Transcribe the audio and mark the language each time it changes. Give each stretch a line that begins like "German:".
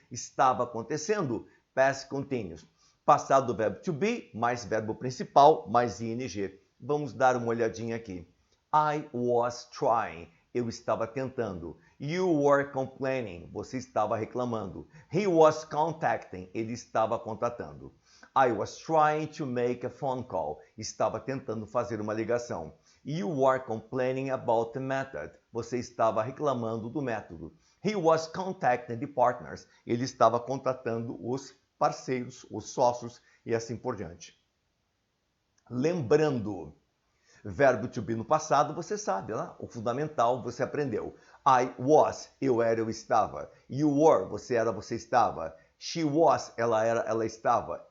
Portuguese: Estava acontecendo, past continuous. Passado do verbo to be, mais verbo principal, mais ing. Vamos dar uma olhadinha aqui.
English: I was trying.
Portuguese: Eu estava tentando.
English: You were complaining.
Portuguese: Você estava reclamando.
English: He was contacting.
Portuguese: Ele estava contatando.
English: I was trying to make a phone call.
Portuguese: Estava tentando fazer uma ligação.
English: You were complaining about the method.
Portuguese: Você estava reclamando do método.
English: He was contacting the partners.
Portuguese: Ele estava contatando os parceiros, os sócios e assim por diante. Lembrando, verbo to be no passado, você sabe, né? O fundamental você aprendeu.
English: I was,
Portuguese: eu era, eu estava.
English: You were,
Portuguese: você era, você estava.
English: She was,
Portuguese: ela era, ela estava.